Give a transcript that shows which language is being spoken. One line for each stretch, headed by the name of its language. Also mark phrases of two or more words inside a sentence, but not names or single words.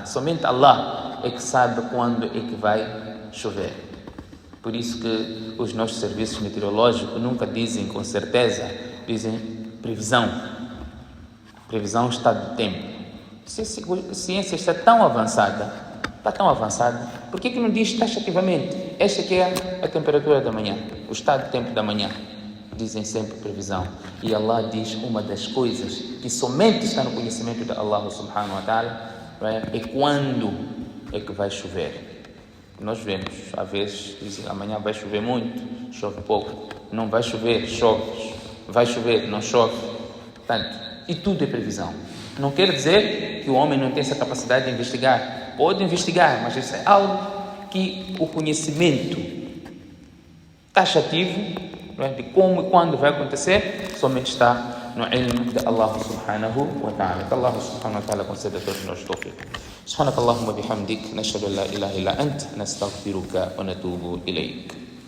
Portuguese: Somente Allah é que sabe quando é que vai chover. Por isso que os nossos serviços meteorológicos nunca dizem com certeza, dizem previsão, estado do tempo. A ciência está tão avançada, por que não diz taxativamente? Esta aqui é a temperatura da manhã, o estado do tempo da manhã. Dizem sempre previsão. E Allah diz uma das coisas que somente está no conhecimento de Allah
Arabic: سبحانه وتعالى,
Portuguese: é quando é que vai chover. Nós vemos, às vezes, dizem amanhã vai chover muito, chove pouco. Não vai chover, chove. Vai chover, não chove. Portanto, e tudo é previsão. Não quer dizer que o homem não tem essa capacidade de investigar. Pode investigar, mas isso é algo que o conhecimento taxativo, de como e quando vai acontecer, somente está no ilm de Allah
Arabic: سبحانه وتعالى.
Portuguese: Que Allah
Arabic: سبحانه وتعالى
Portuguese: conceda a todos nós tawfiq.
Arabic: سبحانك اللهم بحمدك نشهد أن لا إله إلا أنت نستغفرك ونتوب إليك.